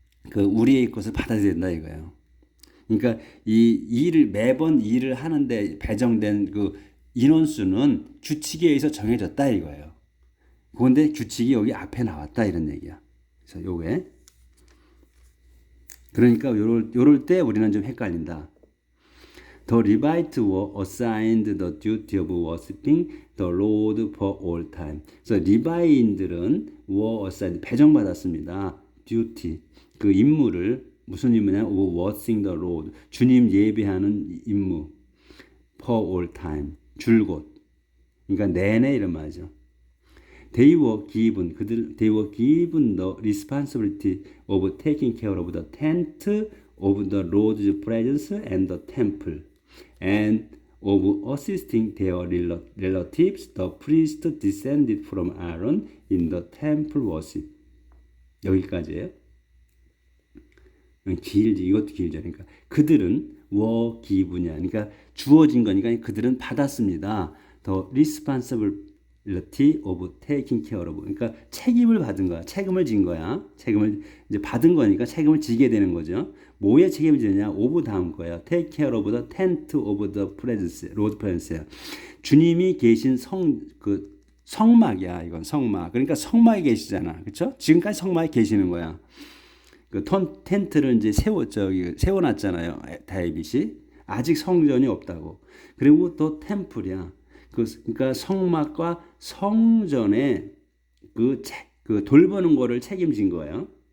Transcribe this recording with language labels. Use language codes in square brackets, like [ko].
[ko] 그 우리의 것을 받아야 된다 이거예요. 그러니까 이 일을 매번 일을 하는데 배정된 그 인원수는 규칙에 의해서 정해졌다 이거예요. 그런데 규칙이 여기 앞에 나왔다 이런 얘기야. 그래서 요게 그러니까 요럴 때 우리는 좀 헷갈린다. [en] The Levites were assigned the duty of worshiping the Lord for all time. [ko] 그래서 리바인들은 [en] were assigned [ko] 배정받았습니다. duty 그 임무를 무슨 임무냐? [en] of worshiping the Lord [ko] 주님 예배하는 임무 [en] for all time [ko] 줄곧 그러니까 내내 이런 말이죠. [en] They were given the responsibility of taking care of the tent of the Lord's presence and the temple, and of assisting their relatives, the priests descended from Aaron in the temple worship. [ko] 여기까지예요. 이것도 길죠. 그러니까 그들은 [en] were given [ko] 이야. 그러니까 주어진 거니까 그들은 받았습니다. [en] The responsibility of taking care of. [ko] 그러니까 책임을 받은 거야. 책임을 진 거야. 책임을 이제 받은 거니까 책임을 지게 되는 거죠. 뭐에 책임을 지느냐? of 다음 거야. [en] Take care of the tent of the presence, Lord presence. [ko] 주님이 계신 성막이야. 이건 성막. 그러니까 성막에 계시잖아. 그렇죠? 지금까지 성막에 계시는 거야. 그 텐트를 이제 세워놨잖아요. 다윗이 아직 성전이 없다고. 그리고 또 템플이야. 그러니까 성막과 성전에 그 돌보는 거를 책임진 거예요.